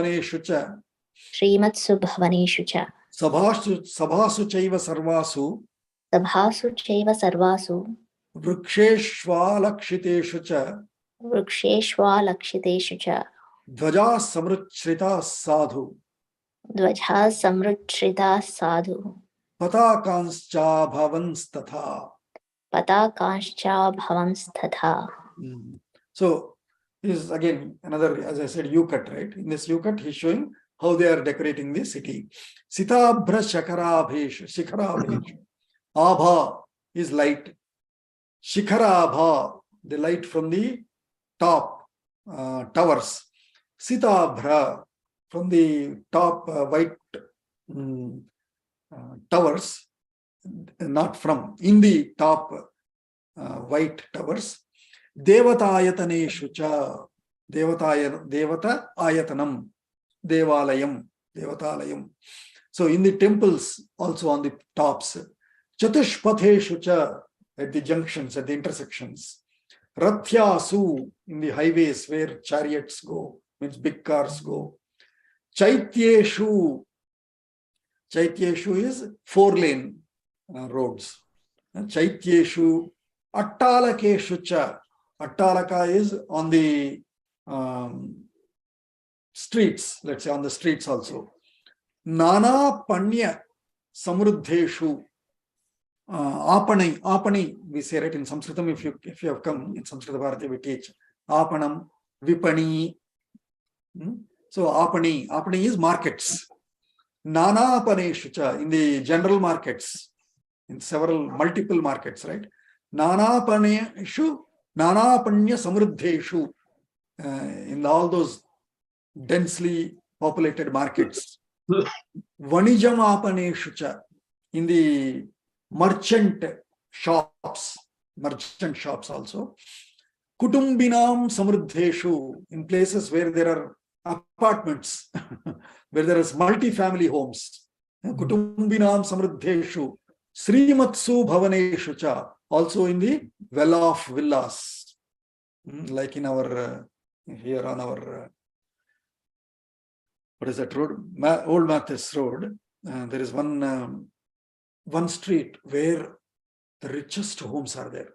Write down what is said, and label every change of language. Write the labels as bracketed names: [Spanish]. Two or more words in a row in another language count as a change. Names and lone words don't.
[Sanskrit] भवनेषु च सभासु चैव सर्वासु वृक्षेष्वलक्षितेषु च ध्वज समृच्छ्रित साधु पताकांश्च भवांस्तथा. [English] So this is again another, as I said, U cut, right? In this U cut, he's showing how they are decorating the city. [Sanskrit] सीता शिखराभेषु. [English] Abha is light. Shikarabha, the light from the top towers. Sītā from the top white towers, not from, in the top white towers. [Sanskrit] देवतायतनेषु च, देवता आयतनम्, देवालयम्. [English] So in the temples, also on the tops. [Sanskrit] चतुष्पथेषु च, [English] at the junctions, at the intersections. Rathyasu, in the highways where chariots go, means big cars go. Chaityeshu is 4-lane roads. [Sanskrit] चैत्येषु, अट्टालकेषु च. [English] Attalaka is on the streets, let's say on the streets also. [Sanskrit] नाना पण्य समृद्धेषु. Apani, [English] we say right in Sanskritam, if you have come in Sanskrit Bharati, we teach [Sanskrit] आपणम्, विपणि. [English] So Apani is markets. [Sanskrit] नाना पणेषु च, [English] in the general markets, in multiple markets, right? [Sanskrit] नाना पणेषु, नाना पण्य समृद्धेषु, [English] in all those densely populated markets. [Sanskrit] वणिजाम् आपणेषु च, [English] in the merchant shops also. [Sanskrit] कुटुम्बिनाम् समृद्धेषु, [English] in places where there are apartments, where there is multi-family homes. [Sanskrit] कुटुम्बिनाम् समृद्धेषु. श्रीमत्सु भवनेषु च, [English] also in the well-off villas, like in our, here on our, what is that road? Old Mathis Road. There is one street where the richest homes are there.